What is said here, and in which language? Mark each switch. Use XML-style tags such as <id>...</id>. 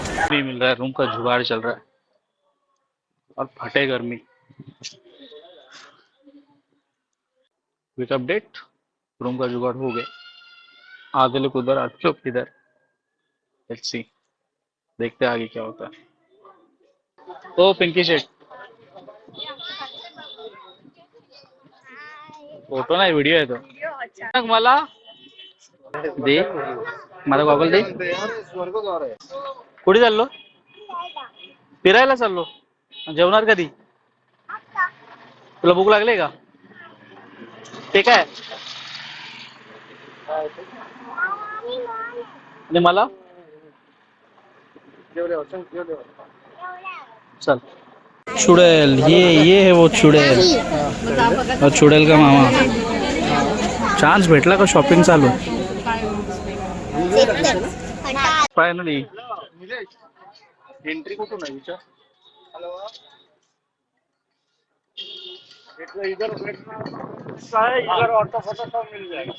<hi>नहीं मिल रहा है, रूम का जुगाड़ चल रहा है और फटे गर्मी. क्विक अपडेट, रूम का जुगाड़ हो गया. आधे लोग उधर, आधे लोग इधर.</hi> <en>let's see,</en> <hi>देखते हैं आगे क्या होता है.</hi> <mr>ओ पिंकी शेट, फोटो नाही व्हिडिओ आहे तो. मला दे, मला गॉगल दे. कुठे चाललो? फिरायला चाललो. जेवणार कधी? तुला भूक लागली का? ते काय आणि मला चल.</mr> <hi>चुड़ैल, ये है वो चुड़ैल. और चुड़ैल का मामा.</hi> <mr>चान्स भेटला का शॉपिंग चालू. फायनली एंट्री कुठून आहे विचार.</mr> <hi>इधर ऑटो फोटो सब मिल जाएगा.</hi>